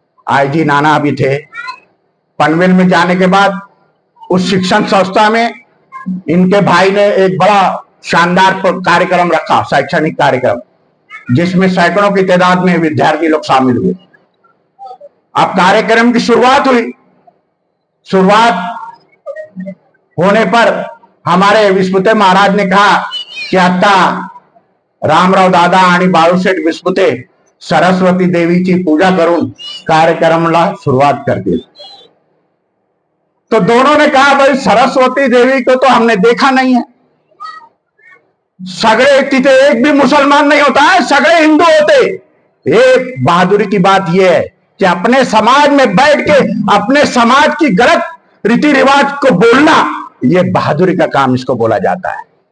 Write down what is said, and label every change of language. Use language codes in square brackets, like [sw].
[hi] IG नाना भी थे। पनवेल में जाने के बाद उस शिक्षण संस्था में इनके भाई ने एक बड़ा शानदार कार्यक्रम रखा, शैक्षणिक कार्यक्रम, जिसमें सैकड़ों की तादाद में विद्यार्थी लोग शामिल हुए। अब कार्यक्रम की शुरुआत हुई। शुरुआत होने पर हमारे विस्पुते महाराज ने कहा कि [mr] आता रामराव दादा आणि बाळू सेठ विस्पुते सरस्वती देवीची पूजा करून कार्यक्रमला सुरुवात करतील। [hi] तो दोनों ने कहा भाई सरस्वती देवी को तो हमने देखा नहीं है, [mr] सगळे तिथे [hi] एक भी मुसलमान नहीं होता है, [mr] सगळे हिंदू होते। [hi] एक बहादुरी की बात यह है कि अपने समाज में बैठ के अपने समाज की गलत रीति रिवाज को बोलना, यह बहादुरी का काम इसको बोला जाता है।